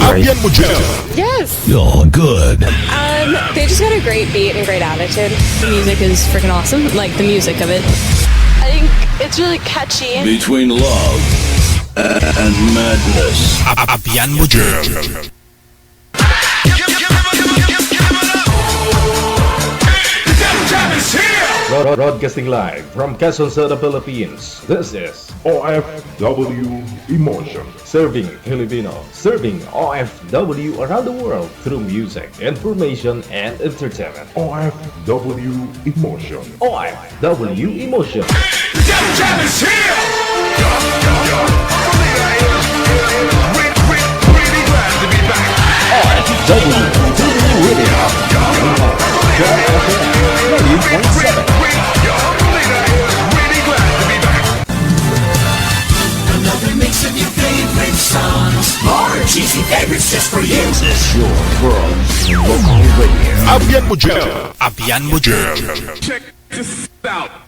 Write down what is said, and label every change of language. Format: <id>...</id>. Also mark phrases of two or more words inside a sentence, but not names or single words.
<hil>Abyan mo dyan.</hil> <en>Yes. oh good? They just got a great beat and great attitude. The music is freaking awesome. Like the music of it. I think it's really catchy. Between love and madness.</en> <hil>Abyan mo dyan.</hil> <en>Broadcasting live from Quezon City, Philippines. This is OFW Emotion. Serving Filipino, serving OFW around the world through music, information, and entertainment. OFW Emotion. OFW Emotion. OFW Radio. Joy FM 90.7. Another mix of your favorite songs. More cheesy favorites just for you. This is your world's local radio.</en> <hil>Abyan mo dyan. Abyan mo dyan.</hil> <en>Check this out.</en>